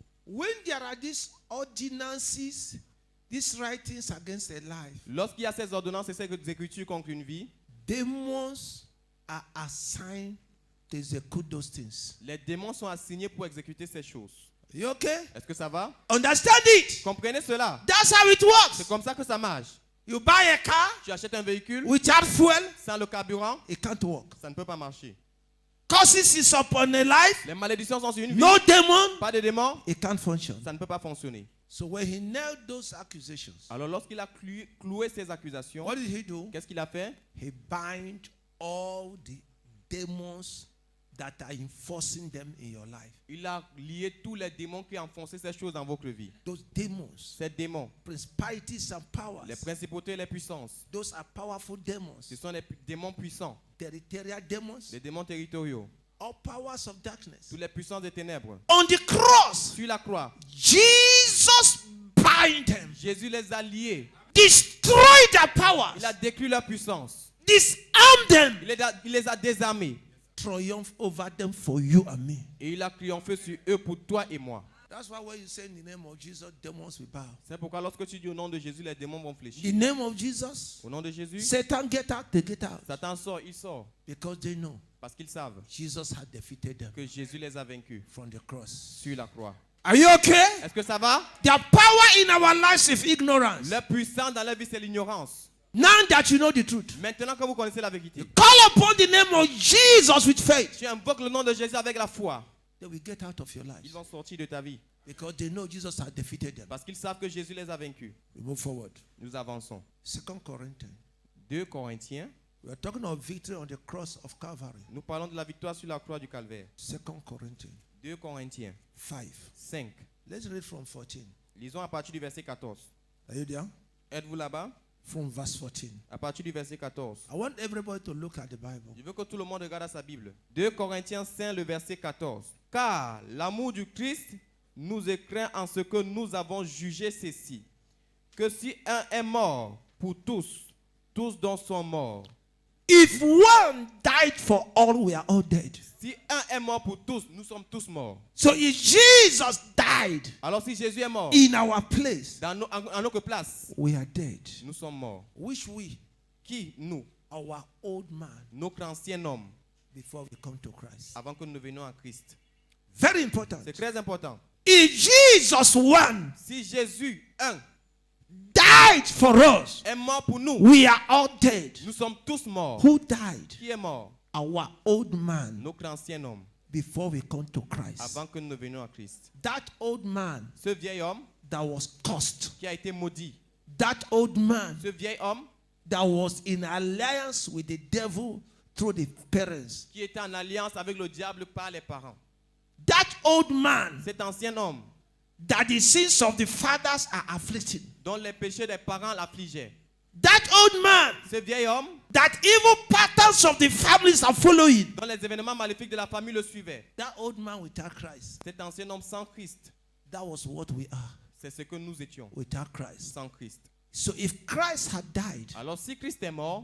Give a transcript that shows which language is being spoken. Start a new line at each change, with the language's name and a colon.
English: When there are these ordinances, these writings against a life,
French: Lorsqu'il y a ces ordonnances et ces écritures contre une vie,
English: demons are assigned to execute those things.
French: les démons sont assignés pour exécuter ces choses.
English: You okay?
French: Est-ce que ça va?
English: Understand it.
French: Comprenez cela.
English: That's how it works.
French: C'est comme ça que ça marche.
English: You buy a car
French: Tu achètes un véhicule
English: without fuel,
French: sans le carburant,
English: it can't work.
French: ça ne peut pas marcher.
English: Curses is upon a life,
French: Les malédictions sont sur une vie.
English: no demon,
French: Pas de démons,
English: it can't function.
French: ça ne peut pas fonctionner.
English: So when he nailed those accusations,
French: Alors lorsqu'il a cloué ces accusations,
English: what did he do?
French: qu'est-ce qu'il a fait?
English: He bind all the demons that are enforcing them in your life.
French: Il a lié tous les démons qui enfonçaient ces choses dans votre vie.
English: Those demons,
French: Ces démons,
English: principalities and powers,
French: les principautés et les puissances,
English: those are powerful demons.
French: ce sont les démons puissants,
English: Territorial demons,
French: les démons territoriaux,
English: all powers of darkness.
French: toutes les puissances des ténèbres.
English: On the cross,
French: Sur la croix,
English: Jesus bind them,
French: Jésus les a liés.
English: destroy their powers,
French: Il a détruit leur puissance.
English: disarm them,
French: Il les a désarmés.
English: triumph over them for you and me.
French: Et il a triomphé sur eux pour toi et moi.
English: That's why when you say in the name of Jesus, demons will bow.
French: C'est pourquoi lorsque tu dis au nom de Jésus, les démons vont
English: The
French: fléchir.
English: name of Jesus,
French: Au nom de Jésus,
English: Satan get out, they get out.
French: Satan sort, il sort.
English: Because they know
French: Parce qu'ils savent
English: Jesus had defeated them
French: que Jésus les a vaincus
English: from the cross.
French: sur la croix.
English: Are you okay?
French: Est-ce que ça va?
English: Their power in our lives is ignorance.
French: Le puissant dans la vie, c'est l'ignorance.
English: Now that you know the truth,
French: Maintenant que vous connaissez la vérité,
English: you call upon the name of Jesus with faith.
French: tu invoques le nom de Jésus avec la foi.
English: They will get out of your life
French: Ils vont sortir de ta vie.
English: because they know Jesus had defeated them.
French: Parce qu'ils savent que Jésus les a vaincus.
English: We move forward.
French: Nous avançons.
English: 2 Corinthians.
French: 2 Corinthiens.
English: We are talking of victory on the cross of Calvary.
French: Nous parlons de la victoire sur la croix du Calvaire.
English: 2 Corinthians
French: 2 Corinthiens
English: 5.
French: 5.
English: Let's read from 14.
French: Lisons à partir du verset 14.
English: Are you there?
French: Êtes-vous là-bas?
English: From verse 14.
French: À partir du verset 14.
English: I want everybody to look at the Bible.
French: Je veux que tout le monde regarde à sa Bible. 2 Corinthiens 5, le verset 14. Car l'amour du Christ nous éclaire en ce que nous avons jugé ceci, que si un est mort pour tous, tous donc sont morts.
English: If one died for all, we are all dead.
French: Si un est mort pour tous, nous sommes tous morts.
English: So if Jesus died
French: Alors si Jésus est mort
English: in our place,
French: à notre place,
English: we are dead.
French: nous sommes morts.
English: Which we,
French: Qui? Nous.
English: our old man,
French: Notre ancien homme,
English: before we come to Christ.
French: avant que nous venions à Christ.
English: Very important.
French: C'est très important.
English: If Jesus one
French: Si Jésus, un,
English: died for us,
French: est mort pour nous,
English: we are all dead.
French: nous sommes tous morts.
English: Who died?
French: Qui est mort?
English: Our old man,
French: Notre ancien homme,
English: before we come to Christ.
French: avant que nous venions à Christ.
English: That old man
French: Ce vieil homme
English: that was cursed.
French: qui a été maudit.
English: That old man
French: Ce vieil homme
English: that was in alliance with the devil through the parents.
French: qui était en alliance avec le diable par les parents.
English: That old man
French: Cet ancien homme
English: that the sins of the fathers are afflicting.
French: dont les péchés des parents l'affligeaient.
English: That old man
French: Ce vieil homme
English: that evil patterns of the families are following.
French: dont les événements maléfiques de la famille le suivaient.
English: That old man without Christ.
French: Cet ancien homme sans Christ,
English: That was what we are
French: c'est ce que nous étions
English: without Christ.
French: sans Christ.
English: So if Christ had died,
French: Alors si Christ est mort,